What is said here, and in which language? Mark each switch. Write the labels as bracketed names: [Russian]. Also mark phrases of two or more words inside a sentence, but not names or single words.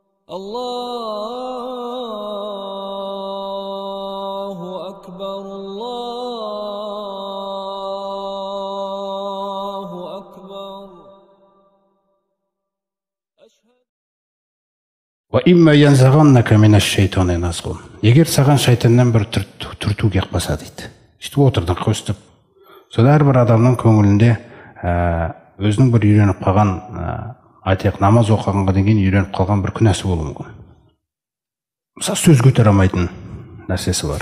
[Arabic] الله أكبر، الله أكبر. وَإِمَّا يَنْزَغَنَّكَ مِنَ الشَّيْطَانِ نَزْغٌ. [Kazakh] Егер саған шайтаннан бір түрту келіп қалса дейді. Сөйтіп отырдың көстіп. Сонда әрбір адамның көңілінде өзінің бір үйреніп қалған, айтайық намаз оқығанға деген үйреніп қалған бір күнәсі болуы мүмкін. Мысалы сөз көтере алмайтын нәрсесі бар.